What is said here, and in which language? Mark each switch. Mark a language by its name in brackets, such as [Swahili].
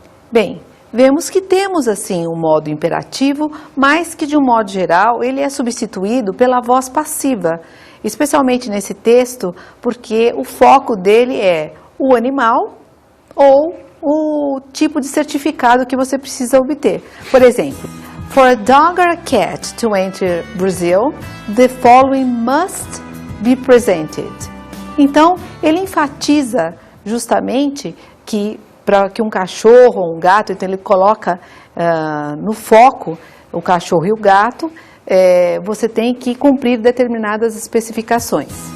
[Portuguese] Bem, vemos que temos assim um modo imperativo, mas que de um modo geral ele é substituído pela voz passiva, especialmente nesse texto, porque o foco dele é o animal ou o tipo de certificado que você precisa obter. Por exemplo, [English] for a dog or a cat to enter Brazil, the following must be presented. [Portuguese] Então, ele enfatiza justamente que para que um cachorro ou um gato, então ele coloca no foco o cachorro e o gato, você tem que cumprir determinadas especificações.